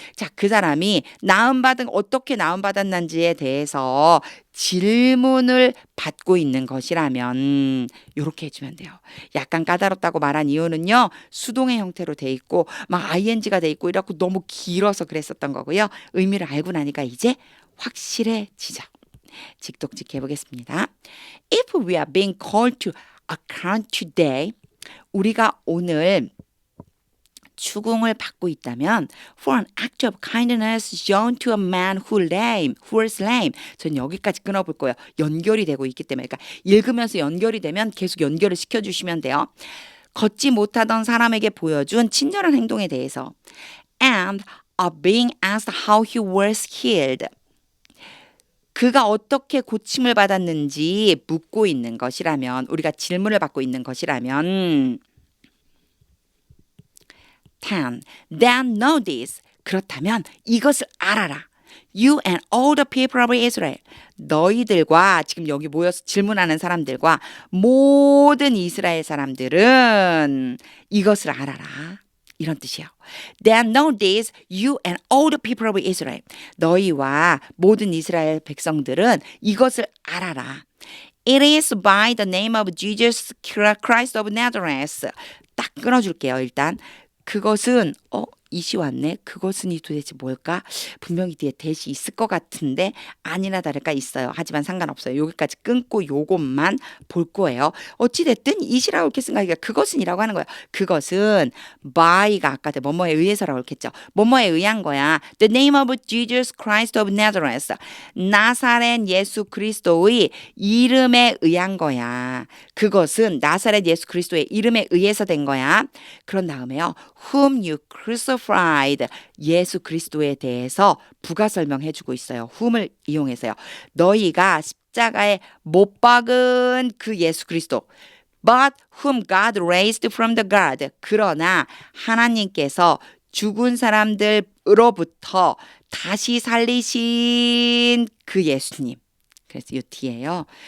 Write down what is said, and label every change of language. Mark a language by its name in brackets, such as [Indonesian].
[Korean] 자, 그 사람이 어떻게 나음 받았는지에 대해서 질문을 받고 있는 것이라면 이렇게 해주면 돼요. 약간 까다롭다고 말한 이유는요. 수동의 형태로 돼 있고 막 ing가 돼 있고 이렇고 너무 길어서 그랬었던 거고요. 의미를 알고 나니까 이제 확실해지죠. 직독직 해보겠습니다. [English] If we are being called to account today [Korean] 우리가 오늘 추궁을 받고 있다면 [English] for an act of kindness shown to a man who was lame. [Korean] 전 여기까지 끊어볼 거예요. 연결이 되고 있기 때문에 그러니까 읽으면서 연결이 되면 계속 연결을 시켜주시면 돼요. 걷지 못하던 사람에게 보여준 친절한 행동에 대해서 [English] and are being asked how he was healed. [Korean] 그가 어떻게 고침을 받았는지 묻고 있는 것이라면 우리가 질문을 받고 있는 것이라면 [English] Then know this. [Korean] 그렇다면 이것을 알아라. [English] You and all the people of Israel. [Korean] 너희들과 지금 여기 모여서 질문하는 사람들과 모든 이스라엘 사람들은 이것을 알아라. 이런 뜻이에요. [English] Then know this, you and all the people of Israel. [Korean] 너희와 모든 이스라엘 백성들은 이것을 알아라. [English] It is by the name of Jesus Christ of Nazareth. [Korean] 딱 끊어줄게요. 일단. 그것은 이시 왔네. 그것은이 도대체 뭘까? 분명히 뒤에 대시 있을 것 같은데 아니나 다를까 있어요. 하지만 상관없어요. 여기까지 끊고 요것만 볼 거예요. 어찌됐든 이시라고 이렇게 생각하기가 그것은이라고 하는 거예요. 그것은 by가 아까 뭐뭐에 의해서라고 했겠죠. 뭐뭐에 의한 거야. [English] The name of Jesus Christ of Nazareth. [Korean] 나사렛 예수 그리스도의 이름에 의한 거야. 그것은 나사렛 예수 그리스도의 이름에 의해서 된 거야. 그런 다음에요. [English] Whom you crucified [Korean] crucified 예수 그리스도에 대해서 부가 설명해주고 있어요. whom을 이용해서요. 너희가 십자가에 못 박은 그 예수 그리스도 [English] but whom God raised from the dead [Korean] 그러나 하나님께서 죽은 사람들로부터 다시 살리신 그 예수님. 그래서 이 뒤에요.